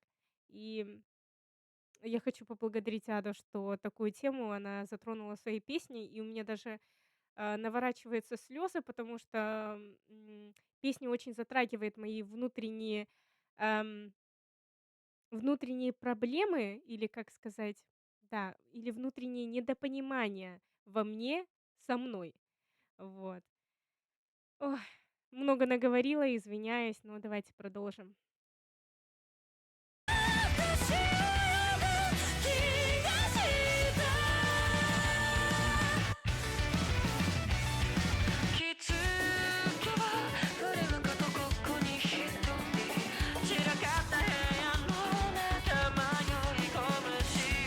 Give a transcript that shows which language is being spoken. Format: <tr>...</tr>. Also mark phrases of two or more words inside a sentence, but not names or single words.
<ru>И я хочу поблагодарить Аду, что такую тему она затронула в своей песне, и у меня даже, наворачиваются слезы, потому что, песня очень затрагивает мои ам, внутренние проблемы или, как сказать, да, или внутренние недопонимания во мне со мной. Вот. Ой, много наговорила, извиняюсь, но давайте продолжим.</ru> <ja>私を呼ぶ気がした気づけば誰もかとここに一人散らかった部屋の中迷い込む蜃</ja>